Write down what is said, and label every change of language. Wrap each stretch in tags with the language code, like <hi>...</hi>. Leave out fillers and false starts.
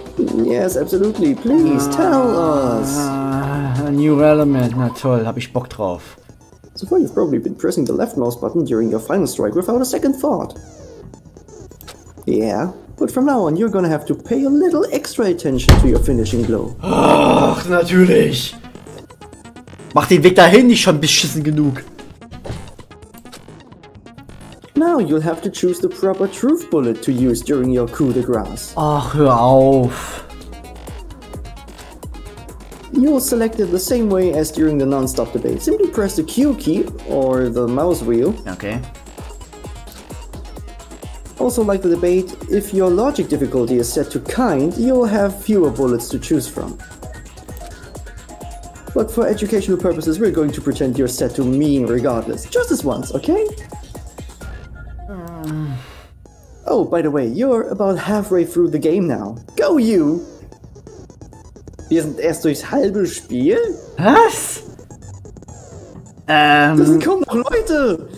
<en>Yes, absolutely. Please tell us. A new element.</en> <de>Na toll, hab ich Bock drauf.</de> <en>So far, you've probably been pressing the left mouse button during your final strike without a second thought. Yeah, but from now on, you're gonna have to pay a little extra attention to your finishing blow.</en> <de>Ach, natürlich. Mach den Weg dahin nicht schon beschissen genug.</de> <en>Now you'll have to choose the proper truth bullet to use during your coup de grace.</en> <de>Ach, hör auf.</de> <en>You'll select it the same way as during the non-stop debate. Simply press the Q key or the mouse wheel. Okay. Also, like the debate, if your logic difficulty is set to kind, you'll have fewer bullets to choose from. But for educational purposes, we're going to pretend you're set to mean regardless. Just this once, okay? Oh, by the way, you're about halfway through the game now. Go you!</en> <de>Wir sind erst durchs halbe Spiel? Was? Das sind kaum noch Leute!</de>